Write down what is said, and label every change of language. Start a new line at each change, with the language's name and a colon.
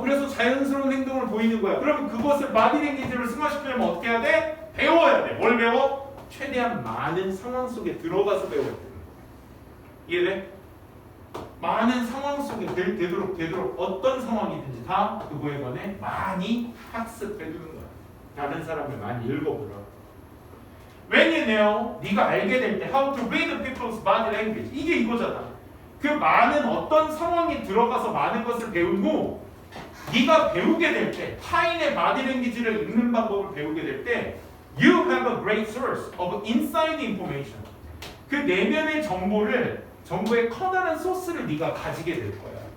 Korean: 그래서 자연스러운 행동을 보이는 거야. 그러면 그것을 바디 랭귀지를 승화시키려면 어떻게 해야 돼? 배워야 돼. 뭘 배워? 최대한 많은 상황 속에 들어가서 배워야 돼. 이해돼? 많은 상황 속에 되도록 어떤 상황이든지 다 그거에 관해 많이 학습해두는 거야. 다른 사람을 많이 읽어보라.
English: When you know,
Korean: 네가 알게 될 때
English: how to read people's body language.
Korean: 이게 이거잖아. 그 많은 어떤 상황에 들어가서 많은 것을 배우고 네가 배우게 될 때 타인의 바디 랭귀지를 읽는 방법을 배우게 될 때
English: you have a great source of inside information.
Korean: 그 내면의 정보의 커다란 소스를 네가 가지게 될 거야.